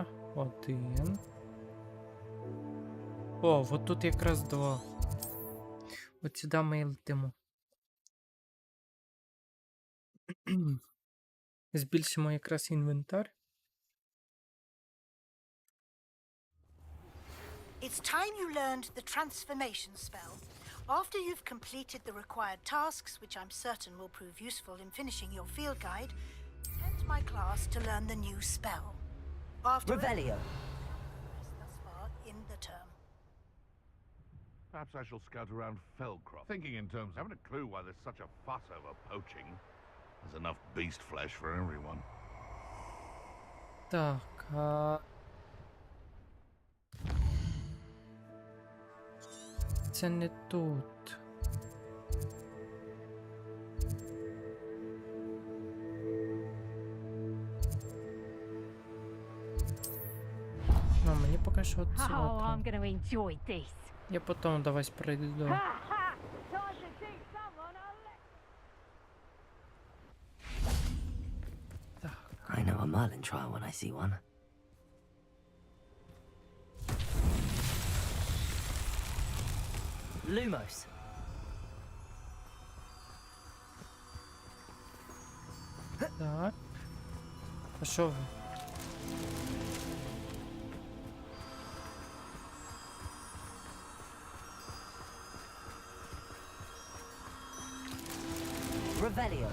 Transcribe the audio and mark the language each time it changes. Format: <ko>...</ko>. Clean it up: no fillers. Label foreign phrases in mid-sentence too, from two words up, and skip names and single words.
<uk>1. О, от тут якраз 2. От сюди ми і летимо. Збільшимо якраз інвентар.</uk> <en>It's time you learned the transformation spell. After you've completed the required tasks, which I'm certain will prove useful in finishing your field guide, attend my class to learn the new spell. After Revelio. Thus far in the term. Perhaps I shall scout around Felcroft. Thinking in terms, haven't a clue why there's such a fuss over poaching. There's enough beast flesh for everyone.</en> <uk>Так, це не тут. Ну, мені поки що от Oh, цього.</uk> <en>I'm going to enjoy this.</en> <uk>Я потім до вас прийду. Ha ha!</uk> <en>Time to teach someone a lesson. I know a Merlin trial when I see one. Lumos.</en> <uk>Так. А що ви?</uk> <en>Revelio.</en>